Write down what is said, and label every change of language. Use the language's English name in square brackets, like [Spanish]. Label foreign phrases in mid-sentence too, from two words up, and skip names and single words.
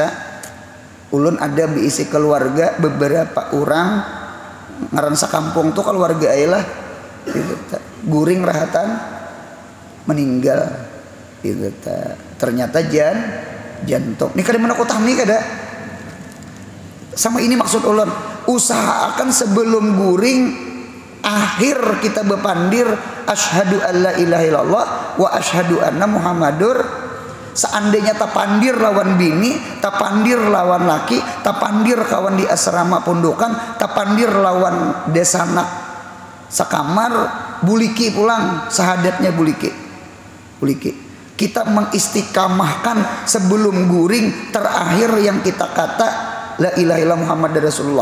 [Banjar] Ulun ada diisi keluarga beberapa orang ngaran sakampung tuh keluarga lah guring rahatan meninggal. [Indonesian] Ternyata jantung. [Banjar] Ini kada mana kota nih kada. Sama ini maksud ulun, usahakan sebelum guring akhir kita bepandir [Arabic] أشهد أن لا إله إلا الله وأشهد أن محمد. [Banjar] Seandainya tapandir lawan bini, tapandir lawan laki, tapandir kawan di asrama pondokan, tapandir lawan desanak sakamar, buliki pulang sahadatnya buliki. [Indonesian] Kita mengistiqamahkan sebelum guring terakhir yang kita kata [Arabic] لا إله إلا الله محمد رسول الله.